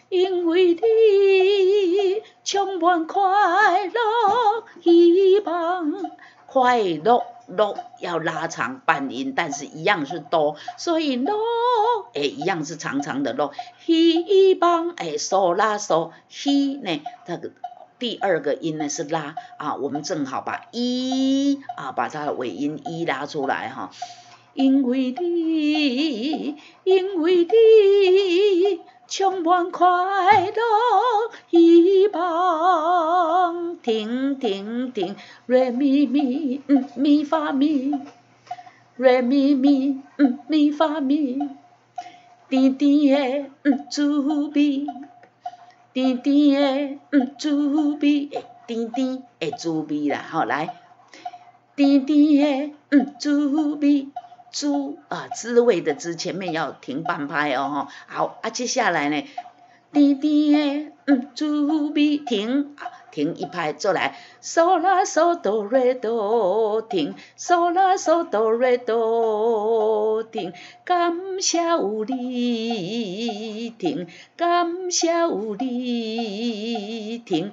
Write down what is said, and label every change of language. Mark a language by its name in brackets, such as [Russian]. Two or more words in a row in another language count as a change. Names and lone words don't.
[Chinese] 充满快乐希望，快乐要拉长半音，但是一样是哆，所以咯一样是长长的咯，希望嗦拉嗦希呢这个第二个音呢是拉我们正好把把它的尾音拉出来哈。因为你充满快乐希望，停，re mi mi mi fa mi，re mi mi mi fa mi，甜甜的滋味，甜甜的滋味，甜甜的滋味啦，好来，甜甜的滋味。滋味的滋前面要停半拍哦，好接下来呢，甜甜的滋味停一拍，再来嗦啦嗦哆瑞哆停，嗦啦嗦哆瑞哆停，感谢有你停，感谢有你停。